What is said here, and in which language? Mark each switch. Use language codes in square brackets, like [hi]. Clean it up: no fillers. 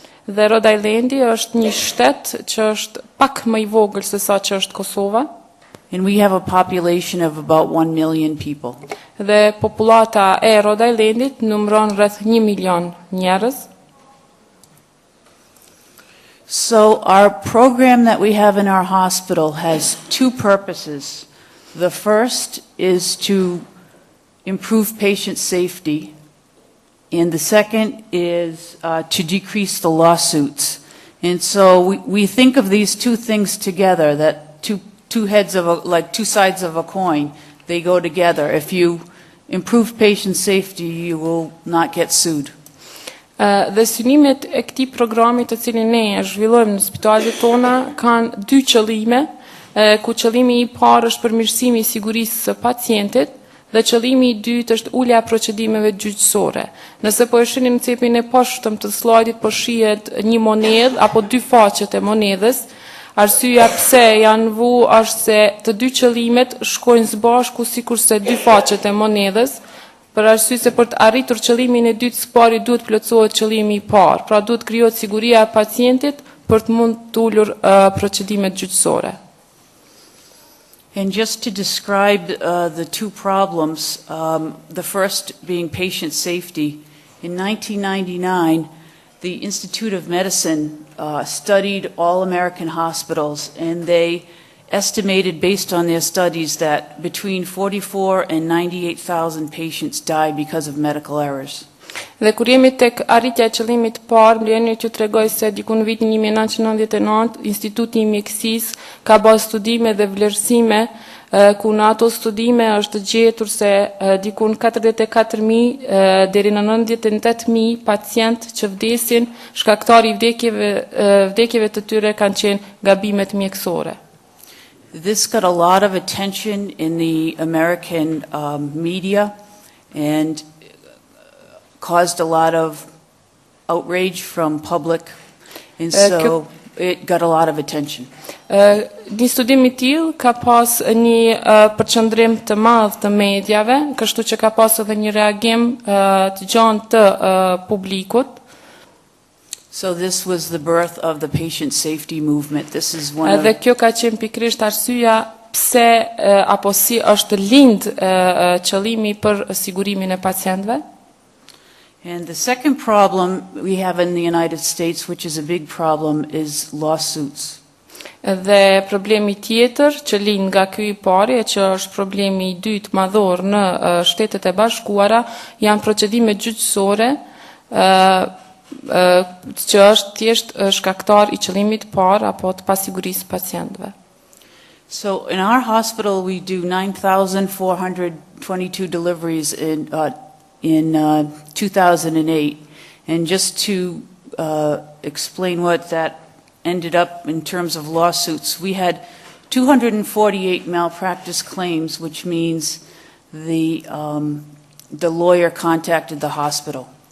[sq] Dhe Rhode Islandi është një shtet që është pak më i vogël se sa që është Kosova. [en] And we have a population of about 1 million people. [sq] Dhe populata e Rhode Islandit numëron rreth 1 milion njerëz. [en] So our program that we have in our hospital has two purposes. The first is to improve patient safety, and the second is to decrease the lawsuits. And so we think of these two things together, that two heads of like two sides of a coin, they go together. If you improve patient safety, you will not get sued. [sq] Dhe synimet e këtij programi të cilin ne e zhvillojmë në spitalet tona kanë dy qëllime, ku qëllimi i parë është përmirësimi i sigurisë së pacientit dhe qëllimi i dytë është ulja e procedimeve gjyqësore. Nëse po e shihni në cepin e poshtëm të slajdit, po shihet një monedhë apo dy faqet e monedhës. Arsyeja pse janë vu është se të dy qëllimet shkojnë së bashku sikurse dy faqet e monedhës, për arsye se për të arritur qëllimin e dytë së pari duhet plotësohet qëllimi i parë. Pra duhet krijohet siguria e pacientit për të mund të ulur procedimet gjyqësore. [en] And just to describe the two problems, the first being patient safety, in 1999, the Institute of Medicine studied all American hospitals, and they estimated based on their studies that between 44 and 98,000 patients die because of medical errors. [sq] Dhe kur jemi tek arritja e qëllimit të parë, mbledhni që tregoj se diku në vitin 1999 Instituti i Mjekësisë ka bërë studime dhe vlerësime ku në ato studime është gjetur se diku në 44.000 deri në 98.000 pacient që vdesin, shkaktari i vdekjeve të tyre kanë qenë gabimet mjekësore. [en] This got a lot of attention in the American media and caused a lot of outrage from public, and so it got a lot of attention. [sq] Një studim I tillë ka pas një përqendrim të madh të mediave, kështu që ka pas edhe një reagim të gjatë të publikut. [en] So this was the birth of the patient safety movement. This is one of [sq] Dhe kjo ka qenë pikërisht arsyeja pse apo si është lind qëllimi për sigurimin e pacientëve. [en] And the second problem we have in the United States, which is a big problem, is lawsuits. [sq] Dhe problemi tjetër që lind nga ky I pari, që është problemi I dytë madhor në Shtetet e Bashkuara, janë procedime gjyqësore, që është thjesht shkaktar I qëllimit të parë apo të pasigurisë pacientëve. [en] So in our hospital we do 9,422 deliveries in 2008, and just to explain what that ended up in terms of lawsuits, we had 248 malpractice claims, which means the lawyer contacted the hospital.